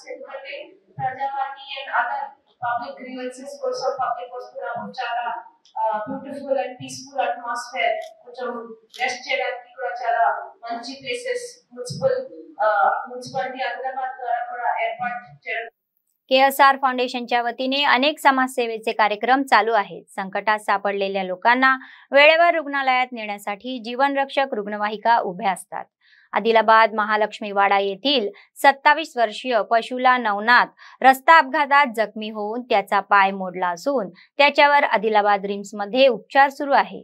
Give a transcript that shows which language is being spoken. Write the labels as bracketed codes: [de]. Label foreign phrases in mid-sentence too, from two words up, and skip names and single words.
[te] ఎందుకంటే ప్రజావాణి [en] and other public grievances [te] కోసం పబ్లిక్ వస్తున్నాము. చాలా [en] beautiful and peaceful atmosphere, [te] కొంచెం రెస్ట్ చేయడానికి కూడా చాలా మంచి [en] places municipality [te] ఆదిలాబాద్ ద్వారా కూడా ఏర్పాటు చేయడం. [mr] KSR फाउंडेशनच्या वतीने अनेक समाजसेवेचे कार्यक्रम चालू आहेत. संकटात सापडलेल्या लोकांना वेळेवर रुग्णालयात नेण्यासाठी जीवनरक्षक रुग्णवाहिका उभ्या असतात. आदिलाबाद महालक्ष्मीवाडा येथील 27 वर्षीय पशुला नवनाथ रस्ता अपघातात जखमी होऊन त्याचा पाय मोडला असून त्याच्यावर आदिलाबाद रिम्स मध्ये उपचार सुरू आहे.